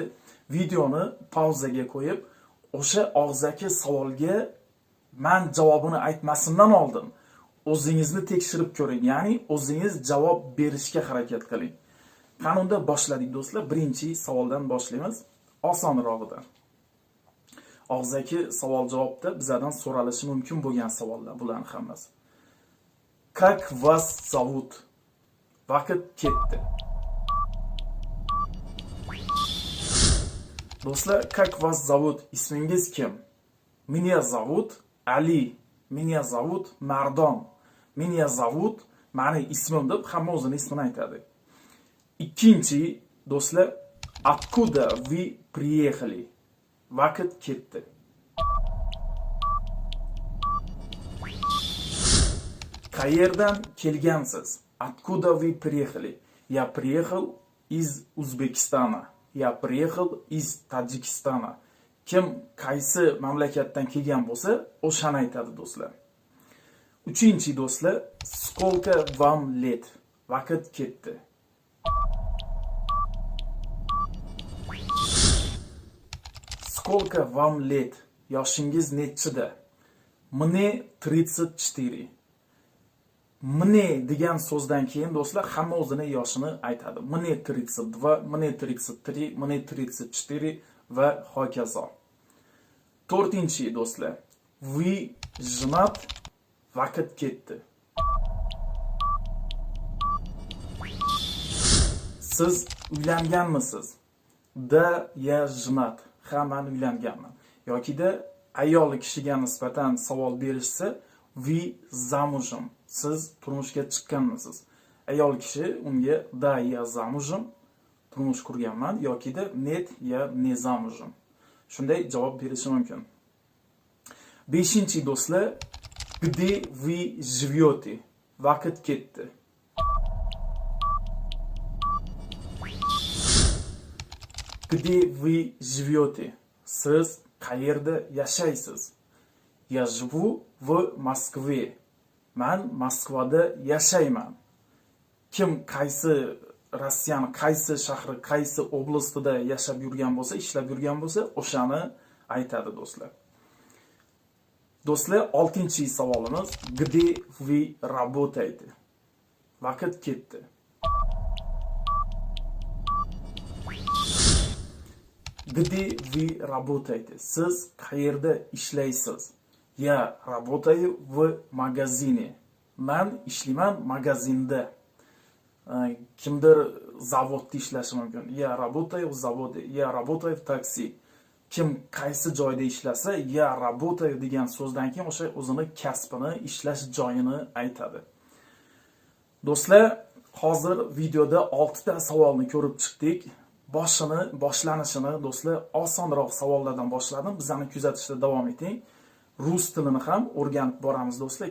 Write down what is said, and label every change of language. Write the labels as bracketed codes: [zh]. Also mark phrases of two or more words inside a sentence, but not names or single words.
[uz] Videoni pauzaga qo'yib, o'sha og'zaki savolga men javobini aytmasimdan oldin o'zingizni tekshirib ko'ring, ya'ni o'zingiz javob berishga harakat qiling. Qanunda boshladik do'stlar. Birinchi savoldan boshlaymiz. Osonrog'idir. Og'zaki savol-javobda bizdan so'ralishi mumkin bo'lgan savollar bularning hammasi. [ru] Как вас зовут? [uz] Vaqt ketdi. Do'stlar, [ru] как вас зовут? [uz] Ismingiz kim? [ru] Меня зовут Ali. Меня зовут Mardon. Меня зовут [uz] mani ismim deb hamma o'zini ismini aytadi. Ikkinchi do'stlar, [ru] откуда вы приехали? [uz] Vaqt ketdi. Qayerdan kelgansiz? [ru] Откуда вы приехали? Я приехал из Узбекистана. Я приехал из Таджикистана. [uz] Kim qaysi mamlakatdan kelgan bo'lsa, o'shani aytadi do'stlar. Uchinchi do'stlar, [ru] сколько вам лет? [uz] Vaqt ketdi. [ru] Сколько вам лет? [uz] Yoshingiz nechida? [ru] Мне 34. [uz] Мне degan so'zdan keyin do'stlar hamma o'zini yoshini aytadi. [ru] Мне 32, мне 33, мне 34 [uz] va hokazo. To'rtinchi do'stlar, [ru] вы женат? [uz] Vaqt ketdi. Siz uylanganmisiz? [ru] Да, я женат. [uz] Ha, men uylanganman. Yoki-da ayol kishiga nisbatan savol berishsa, [ru] вы замужем. [uz] Siz turmushga chiqqanmisiz? Ayol kishi unga [ru] да, я замужем, [uz] turmush qurganman yoki-da [ru] нет, я не замужем. [uz] Shunday javob berishi mumkin. Beshinchi do'stlar, [ru] где вы живете? [uz] Vaqt ketdi. [ru] Где вы живете? [uz] Siz qayerda yashaysiz? [ru] Я живу в Москве. [uz] Men Moskvada yashayman. Kim qaysi Rossiyani qaysi shahri, qaysi oblastida yashab yurgan bo'lsa, ishlab yurgan bo'lsa, o'shani aytadi do'stlar. Do'stlar, 6-chi savolimiz, [ru] где вы работаете? [uz] Vaqt ketdi. [ru] Где вы работаете? [uz] Siz qayerda ishlaysiz? [ru] Я работаю в магазине. [uz] Men ishlayman magazinda. Kimdir zavodda ishlashi mumkin. [ru] Я работаю в заводе. Я работаю в такси. [uz] Kim qaysi joyda ishlasa, [ru] я работаю [uz] degan so'zdan keyin o'sha o'zini kasbini, ishlash joyini aytadi. Do'stlar, hozir videoda 6 ta savolni ko'rib chiqdik. Boshlanishini do'stlar osonroq savollardan boshladim. Bizani kuzatishda davom eting. Rus tilini ham o'rganib boramiz do'stlar.